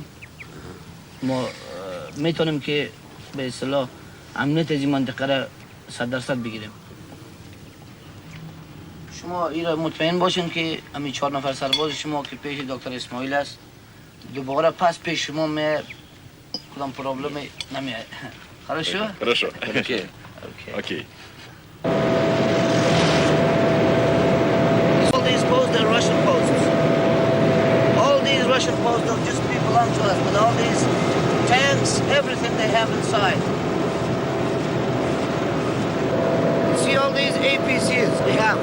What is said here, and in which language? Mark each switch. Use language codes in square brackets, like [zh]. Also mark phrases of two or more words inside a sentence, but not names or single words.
[fa] ما میتونیم که به اصطلاح امنیت از این منطقه را 100% بگیریم. شما ایرا مطمئن باشین که همین 4 نفر سرباز شما که پیش دکتر اسماعیل است دوباره پس پیش شما می کدام پرابلم نمیاد. [ru] Хорошо? Хорошо. Окей. Окей. [en] All these posts are Russian posts. All these Russian posts don't just belong to us, but all these tanks, everything they have inside. See all these APCs they have.